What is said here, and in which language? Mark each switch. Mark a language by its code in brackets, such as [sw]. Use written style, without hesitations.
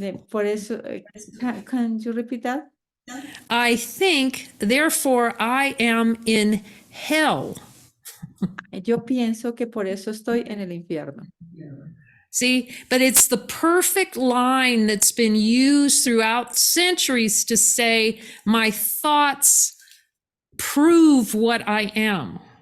[es] Por eso, [en] can you repeat that? I think, therefore I am in hell. [es] Yo pienso que por eso estoy en el infierno. [en] See, but it's the perfect line that's been used throughout centuries to say, my thoughts prove what I am.